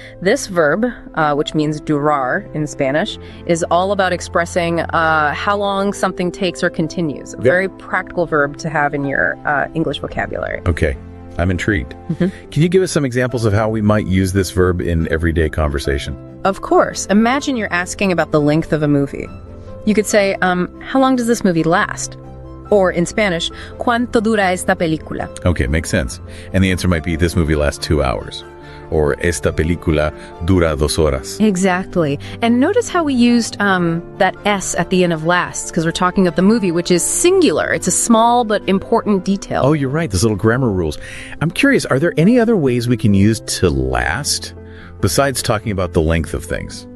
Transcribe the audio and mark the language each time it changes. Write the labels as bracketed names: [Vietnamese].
[English] This verb, which means durar in Spanish, is all about expressing how long something takes or continues. A very practical verb to have in your English vocabulary. Okay, I'm intrigued. Can you give us some examples of how we might use this verb in everyday conversation? Of course. Imagine you're asking about the length of a movie. You could say, how long does this movie last? Or in Spanish, [Spanish] ¿cuánto dura esta película? [English] Okay, makes sense. And the answer might be, this movie lasts 2 hours. Or [Spanish] esta película dura 2 horas. [English] Exactly. And notice how we used that S at the end of last, because we're talking of the movie, which is singular. It's a small but important detail. Oh, you're right. Those little grammar rules. I'm curious, are there any other ways we can use to last besides talking about the length of things?